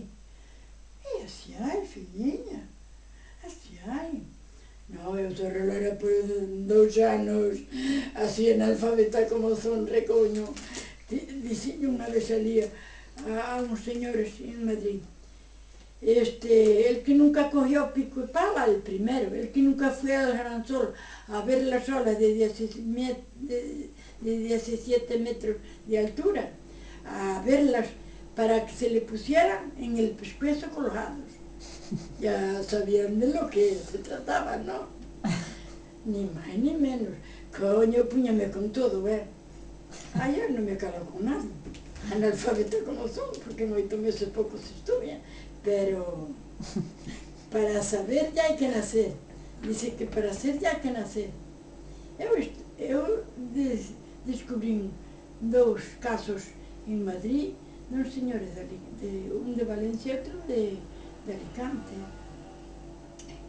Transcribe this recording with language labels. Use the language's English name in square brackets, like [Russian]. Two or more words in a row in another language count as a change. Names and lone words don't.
[Galician] E así hai, filliña, así hai. No, eu se arreglara por 2 anos, así analfabeta como son, recoño. Dixen unha vez ali a uns señores en Madrid, [Spanish] el que nunca cogió pico y pala, el primero, el que nunca fue al Gran Sol a ver las olas de 17 metros de altura, a verlas para que se le pusieran en el pescuezo colgados. Ya sabían de lo que se trataba, ¿no? Ni más ni menos. Coño, púñame con todo, [Galician] yo non me calo con nadie. Analfabeta como son, porque moito meses pouco se estudia. Pero para saber ya hai que nacer. Dice que para ser ya hai que nacer. Eu descubrín 2 casos en Madrid, dos señores un de Valencia e outro de Alicante, que